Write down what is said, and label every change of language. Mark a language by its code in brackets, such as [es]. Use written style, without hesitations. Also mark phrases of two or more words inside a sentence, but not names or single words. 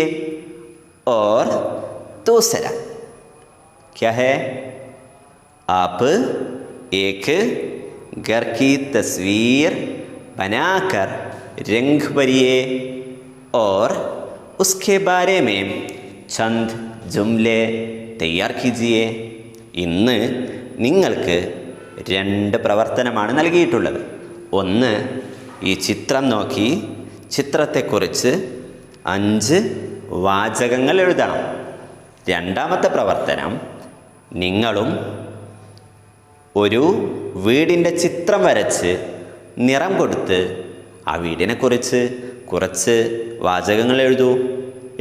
[hi] और दूसरा क्या है? आप एक घर की तस्वीर बनाकर रंग भरिए और उसके बारे में चंद जुमले तैयार कीजिए. [ml] ഇന്ന് നിങ്ങൾക്ക് 2 പ്രവർത്തനമാണ് നൽകിയിട്ടുള്ളത്. ഒന്ന്, ഈ ചിത്രം നോക്കി ചിത്രത്തെക്കുറിച്ച് 5 വാചകങ്ങൾ എഴുതണം. രണ്ടാമത്തെ പ്രവർത്തനം, നിങ്ങളും ഒരു വീടിൻ്റെ ചിത്രം വരച്ച് നിറം കൊടുത്ത് ആ വീടിനെക്കുറിച്ച് കുറച്ച് വാചകങ്ങൾ എഴുതൂ.